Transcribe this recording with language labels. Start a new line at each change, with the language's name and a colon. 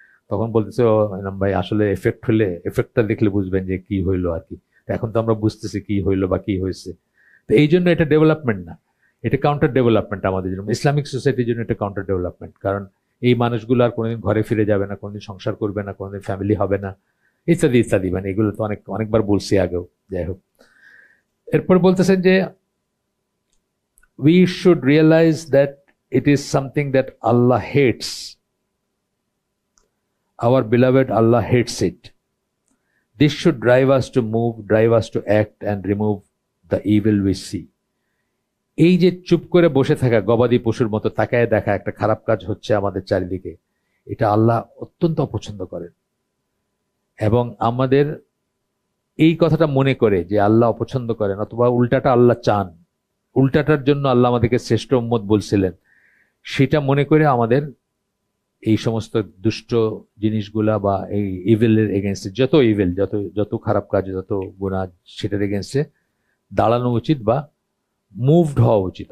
Bangla: তখন বলতেছে, ভাই আসলে এফেক্টটা দেখলে বুঝবেন যে কি হইলো আর কি। এখন তো আমরা বুঝতেছি কি হইলো বা কি হয়েছে। তো এই জন্য এটা ডেভেলপমেন্ট না, এটা কাউন্টার ডেভেলপমেন্ট আমাদের জন্য, ইসলামিক সোসাইটির জন্য এটা কাউন্টার ডেভেলপমেন্ট। কারণ এই মানুষগুলো আর কোনোদিন ঘরে ফিরে যাবে না, কোনোদিন সংসার করবে না, কোনোদিন ফ্যামিলি হবে না, ইত্যাদি ইত্যাদি। মানে এগুলো তো অনেকবার বলছি আগেও। যাই হোক, এরপর বলতেছেন যে
English: we should realize that it is something that Allah hates. Our beloved Allah hates it. This should drive us to move, drive us to act and remove the evil we see.
Bangla: এই যে চুপ করে বসে থাকা, গবাদি পশুর মতো তাকায় দেখা একটা খারাপ কাজ হচ্ছে আমাদের চারিদিকে, এটা আল্লাহ অত্যন্ত অপছন্দ করেন। এবং আমাদের এই কথাটা মনে করে যে আল্লাহ অপছন্দ করেন, অথবা উল্টাটা আল্লাহ চান, উল্টাটার জন্য আল্লাহ আমাদেরকে শ্রেষ্ঠ উম্মত বলছিলেন, সেটা মনে করে আমাদের এই সমস্ত দুষ্ট জিনিসগুলা বা এই ইভিলের এগেনস্টে, যত ইভিল, যত খারাপ কাজ, যত গুনাহ, সেটার এগেনস্টে দাঁড়ানো উচিত বা মুভড হওয়া উচিত।